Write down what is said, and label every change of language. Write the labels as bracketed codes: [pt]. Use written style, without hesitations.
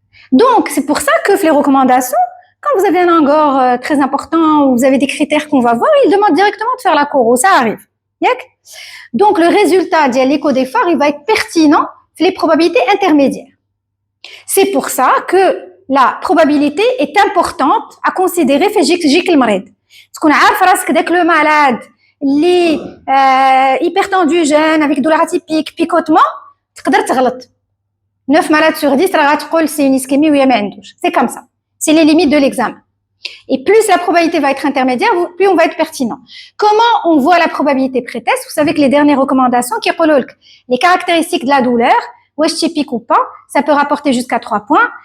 [fr] Donc, c'est pour ça que les recommandations, quand vous avez un engorge très important, ou vous avez des critères qu'on va voir, ils demandent directement de faire la coro, ça arrive. Donc, le résultat de l'écho d'effort, il va être pertinent pour les probabilités intermédiaires. C'est pour ça que la probabilité est importante à considérer [ar] في جيك المريض. تكون عارف راسك داك لو malade اللي [fr] hypertendu jeune avec douleur atypique picotement [ar] تقدر تغلط. [fr] 9 malades sur 10 [ar] راه غتقول [fr] c'est une ischémie ou [ar] ما عندوش. [fr] C'est comme ça. C'est les limites de l'examen. Et plus la probabilité va être intermédiaire, plus on va être pertinent. Comment on voit la probabilité pré-test? Vous savez que les dernières recommandations qui relèvent les caractéristiques de la douleur, wesh typique ou pas, ça peut rapporter jusqu'à 3 points.